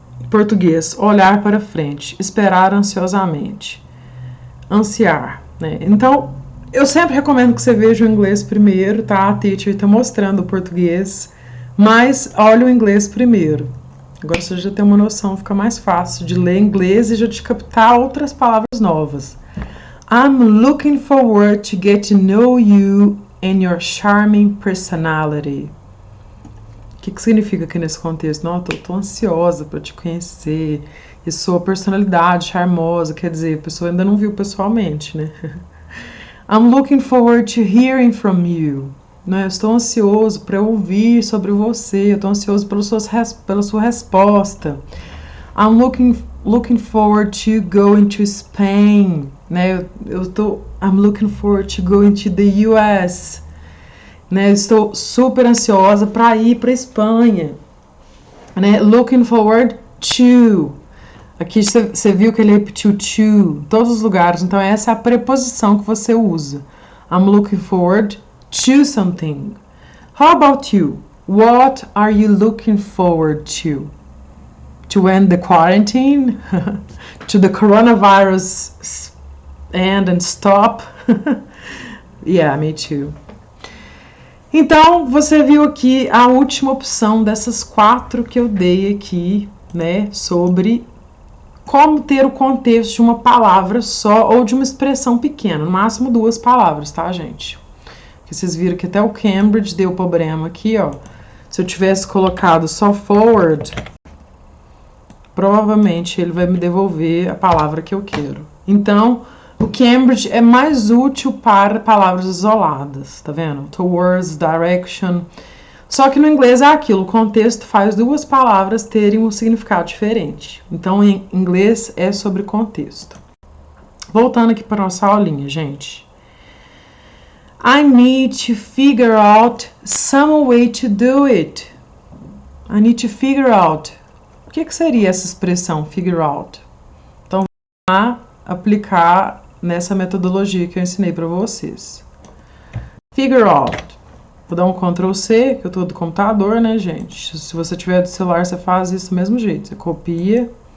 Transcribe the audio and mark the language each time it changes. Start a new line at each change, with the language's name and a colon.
Portuguese: Português, olhar para frente, esperar ansiosamente, ansiar, né? Então, eu sempre recomendo que você veja o inglês primeiro, tá? A teacher tá mostrando o português, mas olha o inglês primeiro. Agora você já tem uma noção, fica mais fácil de ler inglês e já de captar outras palavras novas.
English: I'm looking forward to get to know you and your charming personality.
Portuguese: O que significa aqui nesse contexto? Não, eu tô ansiosa para te conhecer. E sua personalidade charmosa, quer dizer, a pessoa ainda não viu pessoalmente, né?
English: I'm looking forward to hearing from you.
Portuguese: Né? Eu estou ansioso para ouvir sobre você. Eu estou ansioso pela sua resposta.
English: I'm looking forward to going to Spain. Né? I'm looking forward to going to the US.
Portuguese: Né? Eu estou super ansiosa para ir para a Espanha. Né?
English: Looking forward to.
Portuguese: Aqui você viu que ele repetiu to em todos os lugares. Então essa é a preposição que você usa.
English: I'm looking forward to something. How about you? What are you looking forward to? To end the quarantine? To the coronavirus end and stop? Yeah, me too.
Portuguese: Então, você viu aqui a última opção dessas 4 que eu dei aqui, né, sobre como ter o contexto de uma palavra só ou de uma expressão pequena, no máximo 2 palavras, tá, gente? Porque vocês viram que até o Cambridge deu problema aqui, ó. Se eu tivesse colocado só forward, provavelmente ele vai me devolver a palavra que eu quero. Então, O Cambridge é mais útil para palavras isoladas, tá vendo? Towards, direction. Só que no inglês é aquilo, o contexto faz duas palavras terem um significado diferente. Então, em inglês é sobre contexto. Voltando aqui para nossa aulinha, gente.
English: I need to figure out some way to do it. I need to figure out.
Portuguese: O que seria essa expressão, figure out? Então, vamos lá aplicar nessa metodologia que eu ensinei para vocês. Figure out. Vou dar um Ctrl C, que eu tô do computador, né, gente? Se você tiver do celular, você faz isso do mesmo jeito. Você copia.